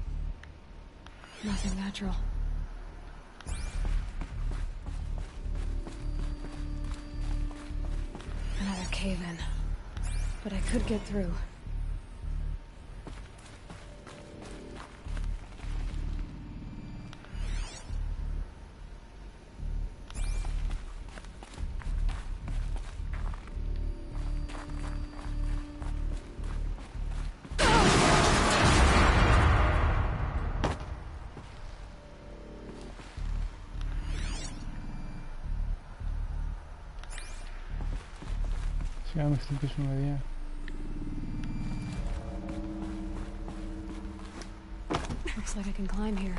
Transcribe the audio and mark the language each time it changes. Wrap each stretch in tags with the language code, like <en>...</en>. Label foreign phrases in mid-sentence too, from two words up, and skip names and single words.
<en>Nothing natural. Another cave-in. But I could get through.</en> <el>Σιγά να χτυπήσουμε παιδιά.</el> <en>Looks like I can climb here.</en>